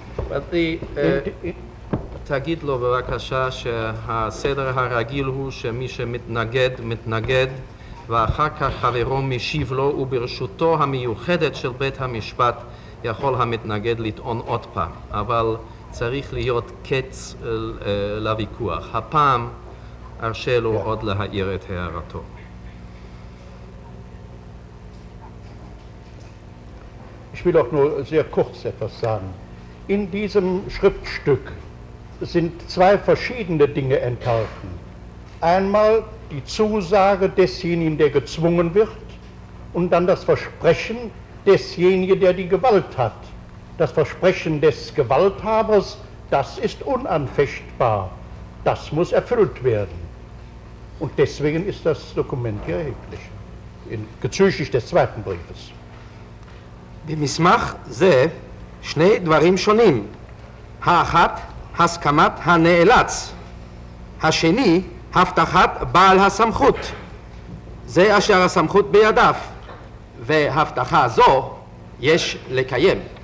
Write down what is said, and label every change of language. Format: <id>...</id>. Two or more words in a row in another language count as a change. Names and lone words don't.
<he>תגיד לו בבקשה שהסדר הרגיל הוא שמי שמתנגד, מתנגד, ואחר כך חברו משיב לו, וברשותו המיוחדת של בית המשפט יכול המתנגד לטעון עוד פעם, אבל צריך להיות קץ לוויכוח. הפעם ארשה לו עוד להעיר את הערתו.</he> <de>Ich will auch nur sehr kurz etwas sagen. In diesem Schriftstück sind zwei verschiedene Dinge enthalten. Einmal die Zusage desjenigen, der gezwungen wird, und dann das Versprechen desjenigen, der die Gewalt hat. Das Versprechen des Gewalthabers, das ist unanfechtbar. Das muss erfüllt werden. Und deswegen ist das Dokument hier erheblich, bezüglich des zweiten Briefes.</de> <he>במסמך זה שני דברים שונים. האחת, הסכמת הנאלץ. השני, הבטחת בעל הסמכות. זה אשר הסמכות בידיו. והבטחה זו יש לקיים.</he>